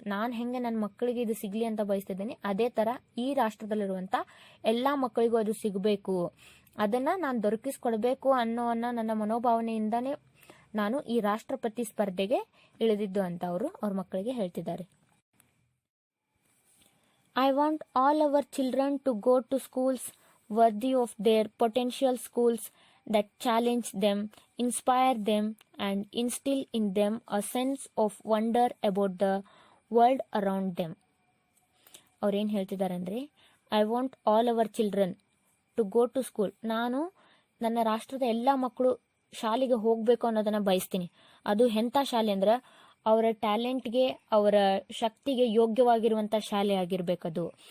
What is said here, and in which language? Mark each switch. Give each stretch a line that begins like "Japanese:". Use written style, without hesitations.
Kannada: ನಾನು ಹೆಂಗೆ ನನ್ನ ಮಕ್ಕಳಿಗೆ ಇದು ಸಿಗಲಿ ಅಂತ ಬಯಸ್ತಿದ್ದೇನೆ, ಅದೇ ಥರ ಈ ರಾಷ್ಟ್ರದಲ್ಲಿರುವಂಥ ಎಲ್ಲ ಮಕ್ಕಳಿಗೂ ಅದು ಸಿಗಬೇಕು, ಅದನ್ನು ನಾನು ದೊರಕಿಸ್ಕೊಡ್ಬೇಕು ನನ್ನ ಮನೋಭಾವನೆಯಿಂದನೇ ನಾನು ಈ ರಾಷ್ಟ್ರಪತಿ ಸ್ಪರ್ಧೆಗೆ ಇಳಿದಿದ್ದು ಅಂತ ಅವ್ರ ಮಕ್ಕಳಿಗೆ ಹೇಳ್ತಿದ್ದಾರೆ.
English: I want all our children to go to schools worthy of their potential, schools that challenge them, inspire them, and instill in them a sense of wonder about the world around them.
Kannada: ಅವ್ರೇನು ಹೇಳ್ತಿದ್ದಾರೆ ಅಂದರೆ,
English: I want all our children to go to school,
Kannada: ನಾನು ನನ್ನ ರಾಷ್ಟ್ರದ ಎಲ್ಲ ಮಕ್ಕಳು ಶಾಲೆಗೆ ಹೋಗಬೇಕು ಅನ್ನೋದನ್ನು ಬಯಸ್ತೀನಿ. ಅದು ಎಂಥ ಶಾಲೆ ಅಂದ್ರೆ ಅವರ ಟ್ಯಾಲೆಂಟ್ಗೆ, ಅವರ ಶಕ್ತಿಗೆ ಯೋಗ್ಯವಾಗಿರುವಂಥ ಶಾಲೆ ಆಗಿರಬೇಕದು.